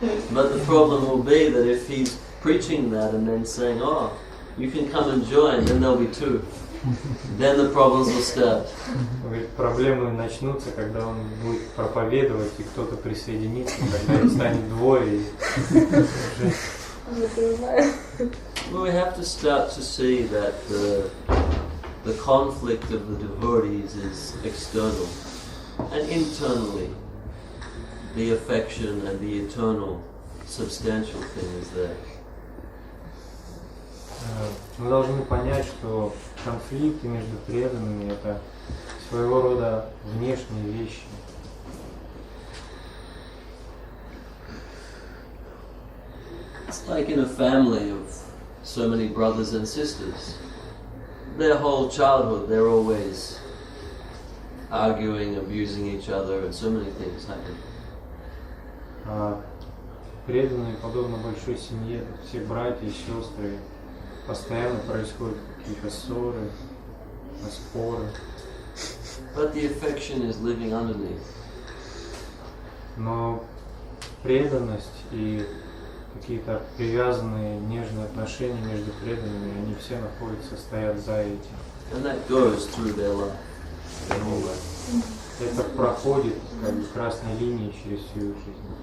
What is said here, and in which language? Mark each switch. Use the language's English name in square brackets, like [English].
[English] But the problem will be that if he's preaching that and then saying, oh, you can come and join, then there'll be two. Then the problems will start. [Russian] Говорит, проблемы начнутся, когда он будет проповедовать, и кто-то присоединится, когда их станет двое. И уже... [English] Well, we have to start to see that the conflict of the devotees is external, and internally the affection and the eternal substantial thing is there. [Russian] Мы должны понять, что конфликты между преданными – это своего рода внешние вещи. [English] It's like in a family of so many brothers and sisters. Their whole childhood, they're always arguing, abusing each other, and so many things happen. [Russian] Преданные, подобно большой семье, все братья и сестры, постоянно происходят какие-то ссоры, споры. [English] But the affection is living underneath. [Russian] Но преданность и какие-то привязанные, нежные отношения между преданными, они все находятся, стоят за этим. [English] And that goes through their life, their whole life. [Russian] Это проходит как бы красной линией через всю их жизнь.